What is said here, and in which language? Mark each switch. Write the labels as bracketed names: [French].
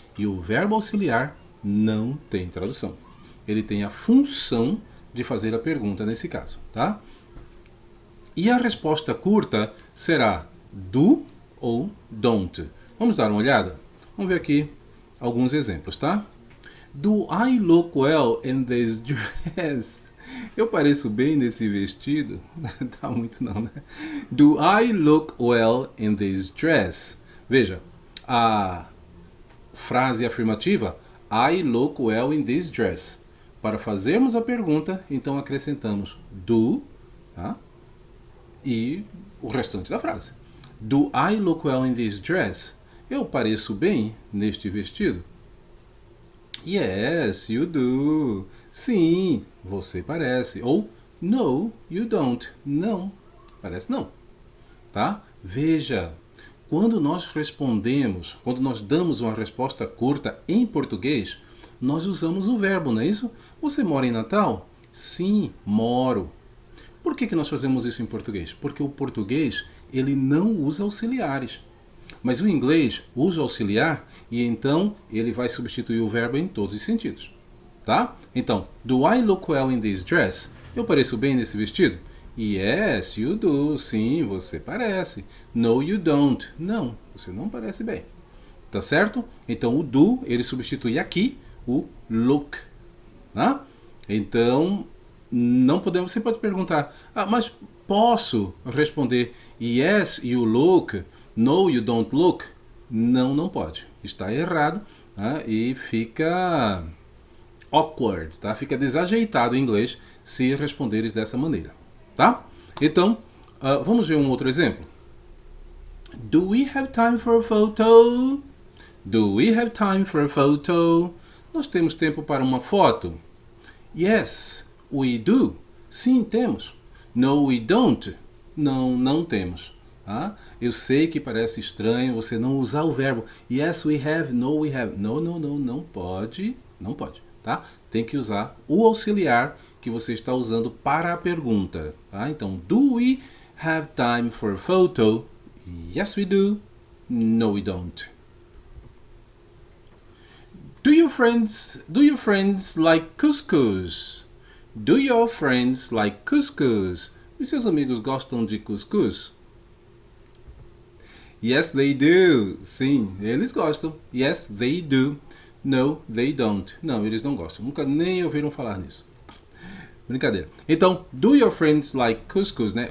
[Portuguese] E o verbo auxiliar não tem tradução. Ele tem a função de fazer a pergunta nesse caso, tá? E a resposta curta será do ou don't. Vamos dar uma olhada? Vamos ver aqui alguns exemplos, tá? [English] Do I look well in this dress? [Portuguese] Eu pareço bem nesse vestido? Tá muito não, né? [English] Do I look well in this dress? [Portuguese] Veja, a frase afirmativa [English] I look well in this dress. [Portuguese] Para fazermos a pergunta, então acrescentamos do, tá? E o restante da frase. [English] Do I look well in this dress? [Portuguese] Eu pareço bem neste vestido? [English] Yes, you do. [Portuguese] Sim, você parece. Ou [English] no, you don't. [Portuguese] Não, parece não. Tá? Veja, quando nós respondemos, quando nós damos uma resposta curta em português, nós usamos o verbo, não é isso? Você mora em Natal? Sim, moro. Por que nós fazemos isso em português? Porque o português ele não usa auxiliares. Mas o inglês usa o auxiliar e então ele vai substituir o verbo em todos os sentidos. Tá? [English] Então, do I look well in this dress? [Portuguese] Eu pareço bem nesse vestido? [English] Yes, you do. [Portuguese] Sim, você parece. [English] No, you don't. [Portuguese] Não, você não parece bem. Tá certo? Então, o do, ele substitui aqui o look. Tá? Então, não podemos... Você pode perguntar, mas posso responder [English] yes, you look, no, you don't look? [Portuguese] Não, não pode. Está errado, tá? E fica awkward, tá? Fica desajeitado em inglês se responderes dessa maneira, tá? Então, vamos ver um outro exemplo. [English] Do we have time for a photo? Do we have time for a photo? [Portuguese] Nós temos tempo para uma foto? [English] Yes, we do. [Portuguese] Sim, temos. [English] No, we don't. [Portuguese] Não, não temos. Tá? Eu sei que parece estranho você não usar o verbo [English] yes, we have, no, we have. [Portuguese] Não, não, não, não pode. Não pode. Tá? Tem que usar o auxiliar que você está usando para a pergunta. [English] Tá? Então, do we have time for a photo? Yes, we do. No, we don't. Do your friends like couscous? Do your friends like couscous? [Portuguese] Os seus amigos gostam de cuscuz? [English] Yes, they do. [Portuguese] Sim, eles gostam. [English] Yes, they do. No, they don't. [Portuguese] Não, eles não gostam. Nunca nem ouviram falar nisso. Brincadeira. Então, [English] do your friends like couscous, [Portuguese] né?